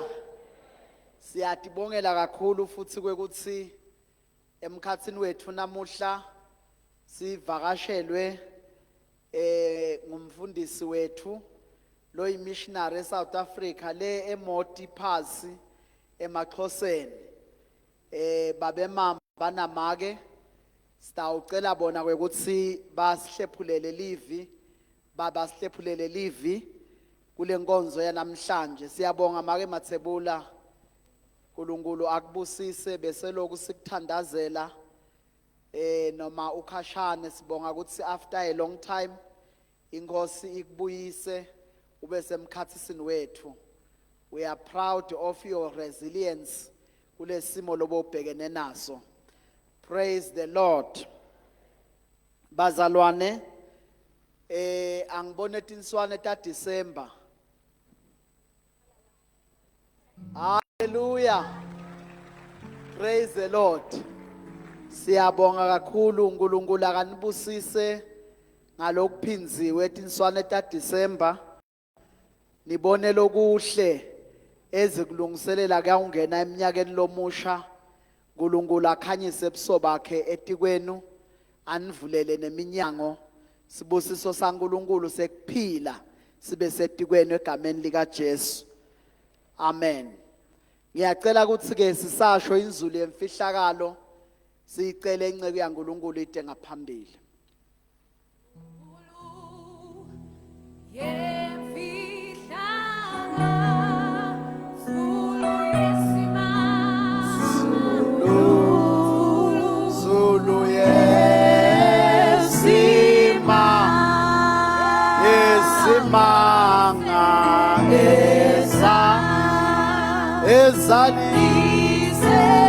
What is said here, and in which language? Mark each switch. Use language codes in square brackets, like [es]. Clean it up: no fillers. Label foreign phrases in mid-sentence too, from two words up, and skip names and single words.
[ss] Siyatibongela kakhulu futhi kwekuthi emkhatsini wethu namuhla sivakashelwe ngumfundisi wethu lo missionary eSouth Africa le eMoti Phasi emaXhoseni babemama banamake sitawucela bona kwekuthi basihlephulele livi baba sihlephulele livi kule nkonzo yanamhlanje. Siyabonga make Mathebula uNkulunkulu akubusise bese lokhu sikuthandazela noma ukhashane sibonga ukuthi [en] after a long time [ss] inkosi ikubuyise ube semkhathisini wethu. [en] We are proud of your resilience [ss] kulesimo lobo ubhekene naso. [en] Praise the Lord. [ss] Bazalwane angibone tinswane ta December. [en] Hallelujah. Praise the Lord. [ss] Siyabonga kakhulu uNkulunkulu akanibusise ngalokuphinziwe tinswane ta December. Nibone lokuhle ezikulungiselela kuyangena eminyakeni lomusha. uNkulunkulu akhanyise ebuso bakhe etikwenu anivulele neminyango. Sibusiso saNkulunkulu sekuphila sibe setikweni egameni lika Jesu. Amen. Ngiyacela ukuthi ke sisasho inzulu yemfihlakalo sicele inceke yaNkulunkulu ide ngaphambili. Zulu yesimanga ezalise